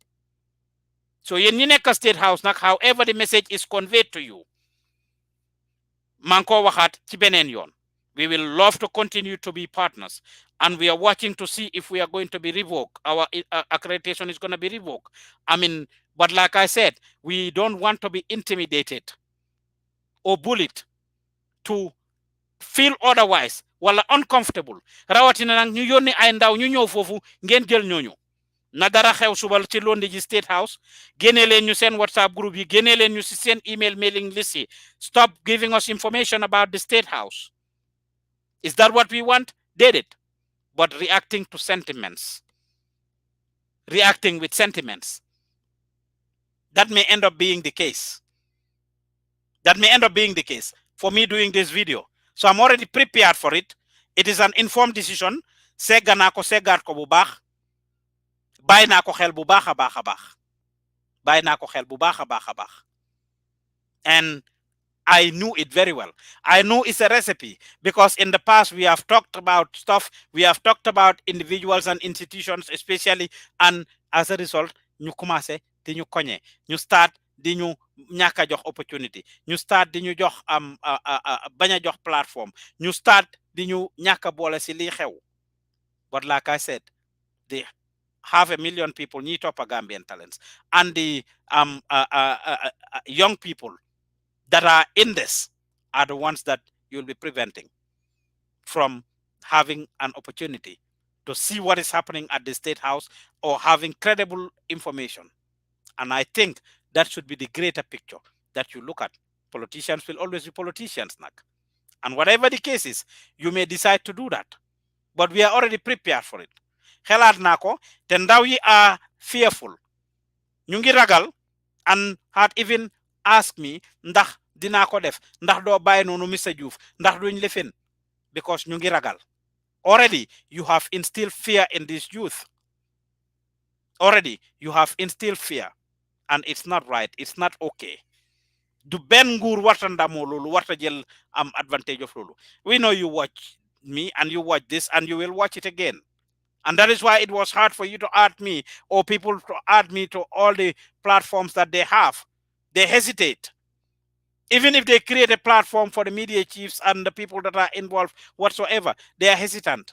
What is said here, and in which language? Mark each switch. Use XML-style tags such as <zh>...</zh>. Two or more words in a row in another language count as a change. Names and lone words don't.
<wo>So yéen ñi nekk Statehouse nag,</wo> <en>however the message is conveyed to you,</en> <wo>Manko waxaat ci beneen yoon.</wo> <en>We will love to continue to be partners, and we are watching to see if we are going to be revoked. Our accreditation is going to be revoked. I mean, but like I said, we don't want to be intimidated or bullied to feel otherwise wala uncomfortable.</en> <wo>Rawatina nag ñu yónni ay ndaw ñu ñëw foofu ngeen jël ñooñu. Na dara xew subal ci Londi ji Statehouse, génne leen ñu seen WhatsApp group yi, génne leen ñu si seen</wo> <en>email mailing list</en> <wo>yi.</wo> <en>Stop giving us information about the Statehouse. Is that what we want? Did it. But reacting to sentiments. Reacting with sentiments. That may end up being the case. That may end up being the case for me doing this video. So I'm already prepared for it. It is an informed decision.</en> <wo>Segga naa ko seggaat ko bu baax. Bàyyi naa ko xel bu baax a baax a baax. Bàyyi naa ko xel bu baax a baax a baax.</wo> <en>And I knew it very well. I know it's a recipe because in the past we have talked about stuff. We have talked about individuals and institutions especially, and as a result,</en> <wo>ñu commencé di ñu koñe. Ñu start di ñu ñàkk a jox opportunity. Ñu start di ñu jox bañ a jox platform. Ñu start di ñu ñàkk a boole si lii xew.</wo> <en>But like I said, the 500,000 people</en> <wo>ñi toppa</wo> <en>Gambian Talents and the young people that are in this are the ones that you'll be preventing from having an opportunity to see what is happening at the Statehouse or having credible information. And I think that should be the greater picture that you look at. Politicians will always be politicians, Nak. And whatever the case is, you may decide to do that. But we are already prepared for it.</en> <wo>Xelaat naa ko te ndaw yi</wo> <en>are fearful.</en> <wo>Ñu ngi ragal</wo> <en>and had even asked me</en> <wo>ndax dinaa ko def ndax doo bàyyi noonu Mr. Diouf ndax duñ lefin because ñu ngi ragal.</wo> <en>Already you have instilled fear in this youth. Already you have instilled fear and it's not right. It's not okay.</en> <wo>Du ben nguur warta ndamoo loolu warta jël</wo> <en>advantage of</en> <wo>loolu.</wo> <en>We know you watch me and you watch this and you will watch it again. And that is why it was hard for you to add me or people to add me to all the platforms that they have. They hesitate. Even if they create a platform for the media chiefs and the people that are involved whatsoever, they are hesitant.</en>